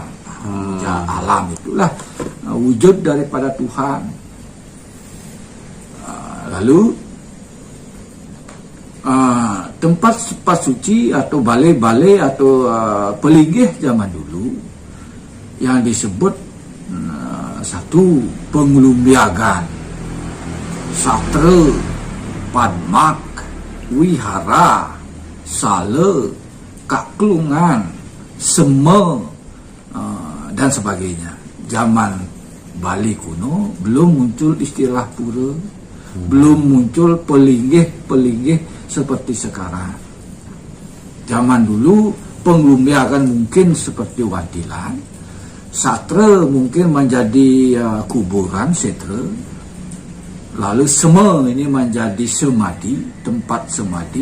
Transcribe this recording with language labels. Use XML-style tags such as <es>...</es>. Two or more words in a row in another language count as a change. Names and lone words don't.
<id>Memuja alam itulah wujud daripada Tuhan. Lalu tempat suci atau balai-balai atau pelinggih zaman dulu yang disebut satu pengelumbiagan, satra, padmak, wihara, sala, kaklungan, sema, dan sebagainya. Zaman Bali kuno belum muncul istilah pura, belum muncul pelinggih seperti sekarang. Zaman dulu pengelumbiagan mungkin seperti wantilan, satra mungkin menjadi kuburan setra, lalu sema ini menjadi semadi, tempat semadi.</id>